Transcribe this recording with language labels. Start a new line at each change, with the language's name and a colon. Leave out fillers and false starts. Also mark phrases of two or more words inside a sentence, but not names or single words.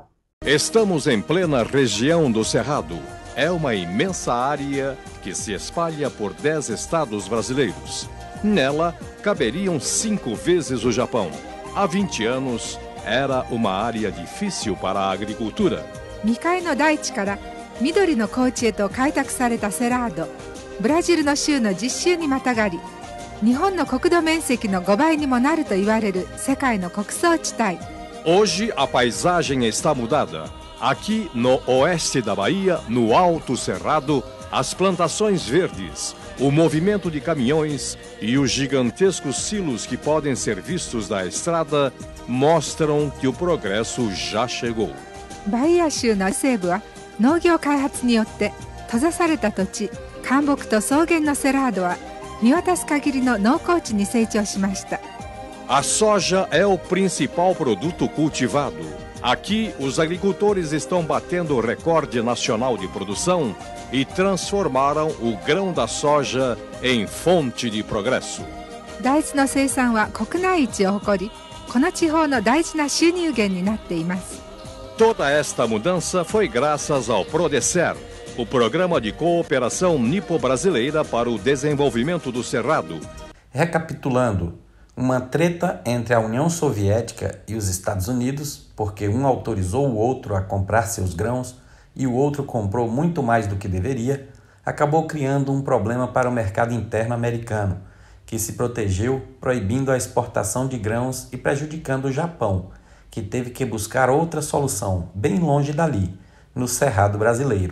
Portuguese: Estamos em plena região do Cerrado. É uma imensa área que se espalha por 10 estados brasileiros. Nela, caberiam 5 vezes o Japão. Há 20 anos, era uma área difícil para a agricultura.
Japanese: 未開の大地から緑の高地へと開拓されたセラード、ブラジルの州の実州にまたがり、日本の国土面積の5倍にもなると言われる世界の穀倉地帯。
Portuguese: Hoje a paisagem está mudada. Aqui no oeste da Bahia, no Alto Cerrado, as plantações verdes, o movimento de caminhões e os gigantescos silos que podem ser vistos da estrada mostram que o progresso já chegou.
Japanese: バイア州の西部は農業開発によって閉ざされた土地、干木と草原のセラードは見渡す限りの農耕地に成長しました。
Portuguese: A soja é o principal produto cultivado. Aqui, os agricultores estão batendo o recorde nacional de produção e transformaram o grão da soja em fonte de progresso.
Japanese: 大豆の生産は国内一を誇り、この地方の大事な収入源になっています。
Portuguese: Toda esta mudança foi graças ao PRODECER, o Programa de Cooperação Nipo-Brasileira para o Desenvolvimento do Cerrado. Recapitulando, uma treta entre a União Soviética e os Estados Unidos, porque um autorizou o outro a comprar seus grãos e o outro comprou muito mais do que deveria, acabou criando um problema para o mercado interno americano, que se protegeu proibindo a exportação de grãos e prejudicando o Japão, que teve que buscar outra solução, bem longe dali, no Cerrado brasileiro.